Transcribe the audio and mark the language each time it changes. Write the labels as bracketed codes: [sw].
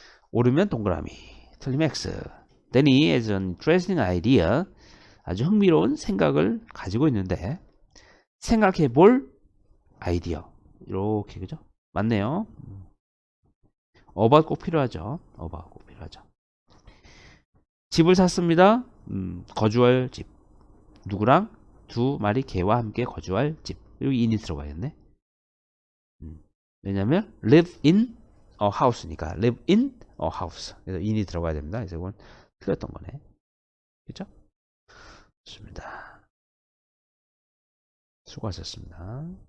[ko] 옳으면 동그라미, 틀리면 X. [en] Danny has an interesting idea. [ko] 아주 흥미로운 생각을 가지고 있는데 생각해 볼 아이디어. 이렇게 그죠? 맞네요. about 꼭 필요하죠. about 꼭 필요하죠. 집을 샀습니다. 거주할 집. 누구랑? 두 마리 개와 함께 거주할 집. 여기 in이 들어가겠네. 왜냐면 [en] live in a house [ko] 니까 live in a house. 그래서 in이 들어가야 됩니다. 그래서 이건 틀렸던 거네. 그죠? 좋습니다. 수고하셨습니다.